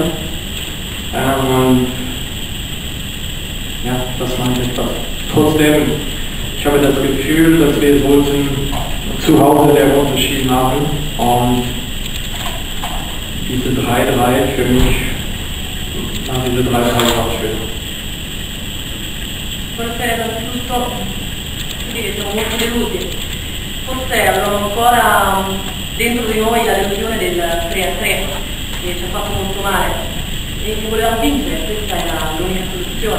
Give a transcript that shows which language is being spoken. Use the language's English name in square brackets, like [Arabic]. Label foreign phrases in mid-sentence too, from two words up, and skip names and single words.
[German] Und ja, das meint etwas. Trotzdem, ich habe das Gefühl, dass wir sollten zu Hause den Unterschied machen und diese 3-3 für mich, nach diese 3-3 war schön. [Italian] Buonasera innanzitutto, siamo molto delusi. Forse avevamo ancora dentro di noi la delusione del 3-3 che ci ha fatto molto male e che volevamo vincere, questa era l'unica soluzione.